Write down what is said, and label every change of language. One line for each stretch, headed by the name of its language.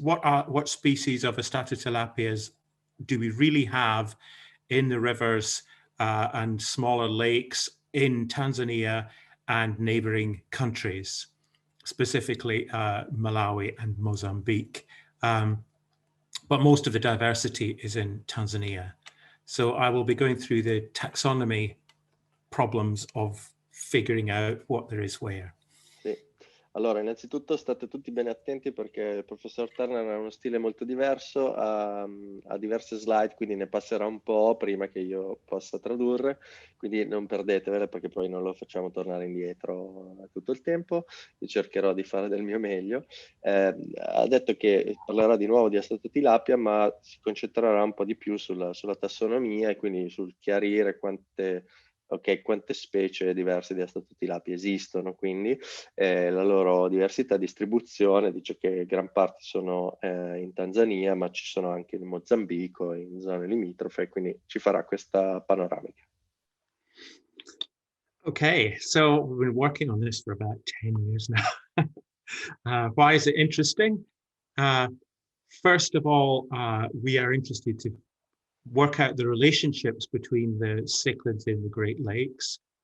English: What species of Astatotilapias do we really have in the rivers and smaller lakes in Tanzania and neighboring countries, specifically Malawi and Mozambique? But most of the diversity is in Tanzania. So I will be going through the taxonomy problems of figuring out what there is where.
Italian: Sì. Allora, innanzitutto state tutti bene attenti perché il professor Turner ha uno stile molto diverso, ha diverse slide, quindi ne passerà un po' prima che io possa tradurre, quindi non perdetevele perché poi non lo facciamo tornare indietro tutto il tempo. Io cercherò di fare del mio meglio. Ha detto che parlerà di nuovo di Astatotilapia, ma si concentrerà un po' di più sulla tassonomia e quindi sul chiarire quante specie diverse di Astatotilapia esistono, quindi la loro diversità di distribuzione. Dice che gran parte sono in Tanzania, ma ci sono anche in Mozambico, in zone limitrofe, quindi ci farà questa panoramica.
English: Okay, so we've been working on this for about 10 years now. Why is it interesting? First of all, we are interested to work out the relationships between the cichlids in the Great Lakes,